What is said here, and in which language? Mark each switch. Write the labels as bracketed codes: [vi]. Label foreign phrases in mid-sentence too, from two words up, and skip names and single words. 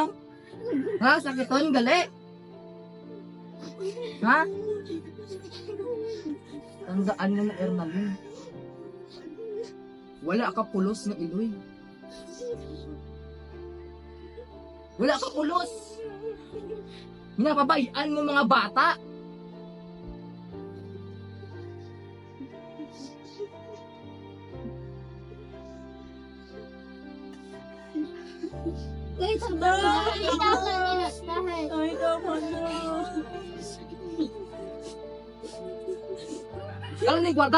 [hil] Ha? Sakiton gali. Ha? [tl] Tandaan mo na, Ermalin. [hil] Wala ka pulos na iloy. Wala ka pulos. Minapabayaan mo mga bata. [tl] Ay, tama na. Ay, tama na. Ano na yung kwarta?